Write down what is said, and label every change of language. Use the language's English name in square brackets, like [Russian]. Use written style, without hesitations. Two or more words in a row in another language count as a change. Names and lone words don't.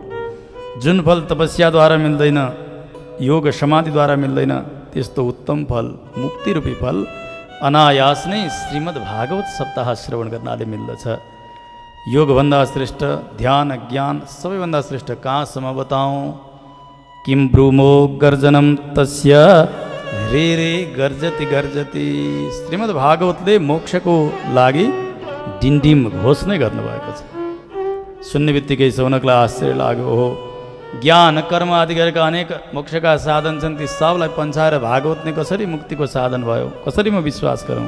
[Nepali] जुन फल तपस्याद्वारा मिल्दैन, योग समाधिद्वारा मिल्दैन, त्यस्तो उत्तम फल, मुक्तिरूपी फल अनायास नै श्रीमद् भागवत सप्ताह श्रवण गर्नाले मिल्दछ। योगभन्दा श्रेष्ठ, ध्यान ज्ञान सबैभन्दा श्रेष्ठ कहाँसम्म बताऊँ? [Sanskrit] किम ब्रूमो गर्जनम तस्य रे रे गर्जति गर्जति। [Nepali] श्रीमद् भागवतले मोक्षको लागि डिन्डिम घोषणा गर्नुभएको छ। सुन्ने बित्तिकै सौनकलाई आश्चर्य लाग्यो, हो ज्ञान कर्म आदि गरेका अनेक मोक्षका साधन छन्, ती सबलाई पन्छाएर भागवत नै कसरी मुक्तिको साधन भयो, कसरी म विश्वास गरौँ?